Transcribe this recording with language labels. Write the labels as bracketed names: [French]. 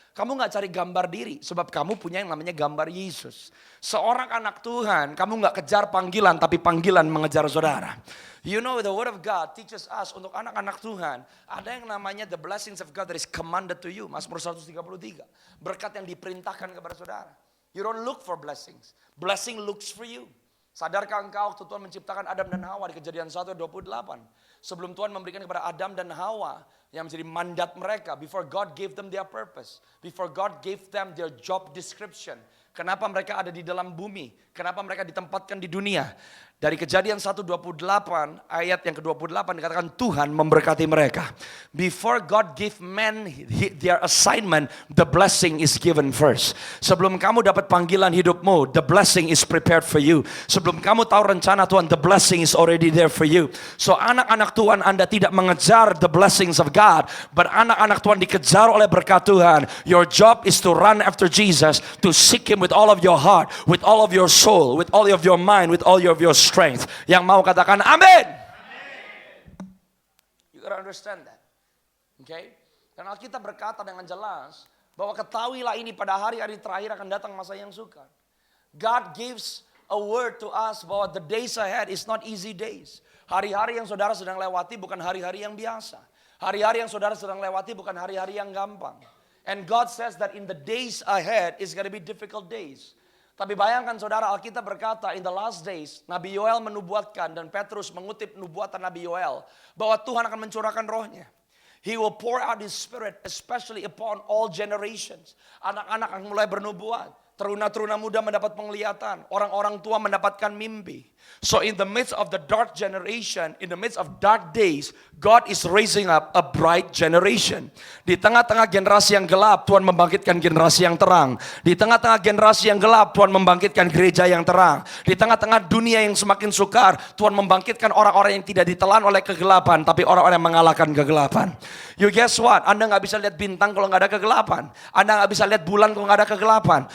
[Indonesian] Kamu gak cari gambar diri, sebab kamu punya yang namanya gambar Yesus. Seorang anak Tuhan, kamu gak kejar panggilan, tapi panggilan mengejar saudara. [English] You know the word of God teaches us [Indonesian] untuk anak-anak Tuhan, ada yang namanya [English] the blessings of God that is commanded to you. [Indonesian] Mazmur 133. Berkat yang diperintahkan kepada saudara. [English] You don't look for blessings. Blessing looks for you. [Indonesian] Sadarkah engkau waktu Tuhan menciptakan Adam dan Hawa di Kejadian 1:28? Sebelum Tuhan memberikan kepada Adam dan Hawa yang menjadi mandat mereka. [English] Before God gave them their purpose. Before God gave them their job description. [Indonesian] Kenapa mereka ada di dalam bumi? Kenapa mereka ditempatkan di dunia? Dari Kejadian 1:28 ayat yang ke-28 dikatakan Tuhan memberkati mereka. [English] Before God gave man their assignment, the blessing is given first. [Indonesian] Sebelum kamu dapat panggilan hidupmu, [English] the blessing is prepared for you. [Indonesian] Sebelum kamu tahu rencana Tuhan, [English] the blessing is already there for you. [Indonesian] So anak-anak Tuhan, Anda tidak mengejar [English] the blessings of God, but [Indonesian] anak-anak Tuhan dikejar oleh berkat Tuhan. [English] Your job is to run after Jesus, to seek Him with all of your heart, with all of your soul, with all of your mind, with all of your strength. [Indonesian] Yang mau katakan amin. [English] You gotta understand that. Okay? [Indonesian] Dan Alkitab berkata dengan jelas bahwa ketahuilah ini pada hari-hari terakhir akan datang masa yang sukar. [English] God gives a word to us [Indonesian] bahwa [English] the days ahead is not easy days. [Indonesian] Hari-hari yang saudara sedang lewati bukan hari-hari yang biasa. Hari-hari yang saudara sedang lewati bukan hari-hari yang gampang. [English] And God says that in the days ahead is going to be difficult days. [Indonesian] Tapi bayangkan saudara, Alkitab berkata [English] in the last days, [Indonesian] Nabi Yoel menubuatkan dan Petrus mengutip nubuatan Nabi Yoel bahwa Tuhan akan mencurahkan rohnya. [English] He will pour out His Spirit especially upon all generations. [Indonesian] Anak-anak akan mulai bernubuat. Teruna-teruna muda mendapat penglihatan. Orang-orang tua mendapatkan mimpi. [English] So in the midst of the dark generation, in the midst of dark days, God is raising up a bright generation. [Indonesian] Di tengah-tengah generasi yang gelap, Tuhan membangkitkan generasi yang terang. Di tengah-tengah generasi yang gelap, Tuhan membangkitkan gereja yang terang. Di tengah-tengah dunia yang semakin sukar, Tuhan membangkitkan orang-orang yang tidak ditelan oleh kegelapan, tapi orang-orang yang mengalahkan kegelapan. [English] You guess what? [Indonesian] Anda gak bisa lihat bintang kalau gak ada kegelapan. Anda gak bisa lihat bulan kalau gak ada kegelapan.